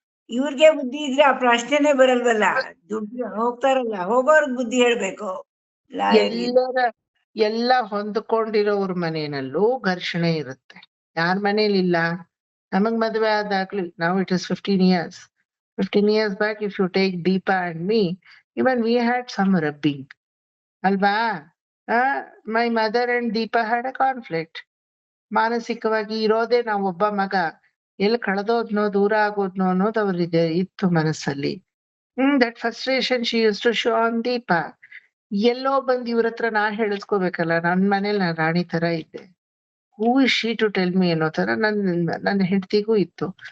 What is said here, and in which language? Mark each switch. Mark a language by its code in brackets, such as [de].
[kn] ಇವ್ರಿಗೆ ಬುದ್ಧಿ ಇದ್ರೆ ಆ ಪ್ರಶ್ನೆನೆ ಬರಲ್ವಲ್ಲ. ದುಡ್ಡು ಹೋಗ್ತಾರಲ್ಲ, ಹೋಗೋರ್ಗ್ ಬುದ್ಧಿ ಹೇಳ್ಬೇಕು ಲಾಯರ್ಗೆ. ಎಲ್ಲ ಹೊಂದ್ಕೊಂಡಿರೋವ್ರ ಮನೆಯಲ್ಲೂ ಘರ್ಷಣೆ ಇರುತ್ತೆ. ಯಾರ ಮನೇಲಿಲ್ಲ? ನಮಗ್ ಮದ್ವೆ ಆದಾಗ್ಲಿ, ನಾವು [en] It is 15 years. 15 years back, if you take Deepa and me, even we had some rubbing. ಅಲ್ವಾ? My mother and Deepa had a conflict. [kn] ಮಾನಸಿಕವಾಗಿ ಇರೋದೇ ನಾವು ಒಬ್ಬ ಮಗ, ಎಲ್ಲಿ ಕಳೆದೋದ್ನೋ, ದೂರ ಆಗೋದ್ನೋ ಅನ್ನೋದು ಅವ್ರಿಗೆ ಇತ್ತು ಮನಸ್ಸಲ್ಲಿ. [en] That frustration she used to show on Deepa. [kn] ಎಲ್ಲೋ ಬಂದ್ ಇವ್ರ ಹತ್ರ ನಾನ್ ಹೇಳಿಸ್ಕೋಬೇಕಲ್ಲ, ನನ್ ಮನೇಲಿ ನಾನ್ ರಾಣಿ ತರ ಇದ್ದೆ, [en] who is she to tell me [kn] ಅನ್ನೋ ತರ ನನ್ನ ಹೆಂಡತಿಗೂ ಇತ್ತು.